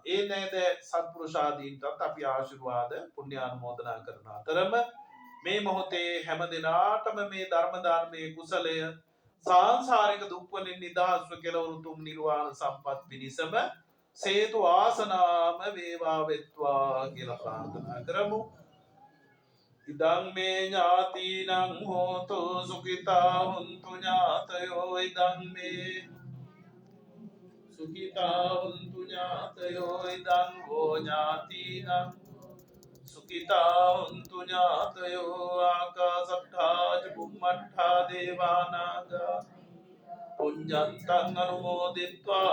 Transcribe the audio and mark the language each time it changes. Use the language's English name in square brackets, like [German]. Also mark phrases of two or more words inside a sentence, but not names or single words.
[Sinhala] ඒ නෑදෑ සත්පුරුෂාදීන්ටත් අපි ආශිර්වාද පුණ්‍යානුමෝදනා කරන අතරම මේ මොහොතේ හැම දිනාටම මේ ධර්ම දානමේ කුසලය සාංසාරික දුක් වලින් නිදහස්ව කෙලවර උතුම් නිර්වාණ සම්පත් පිණිසම සේතු ආසනාම වේවා වෙත්වා කියලා ප්‍රාර්ථනා කරමු. [Pali] ඉදං මේ ඥාතිනං හෝතු සුඛිතා හුන්තු ඥාතයෝ ඉදං මේ සුඛිතා හුන්තු ඥාතයෝ ඉදං වෝ ඥාතිනං සුඛිතා හුන්තු ඥාතයෝ ආකාසට්ඨා ච බුම්මට්ඨා දේවානාගා පුඤ්ඤන්තං අනුමෝදිत्वा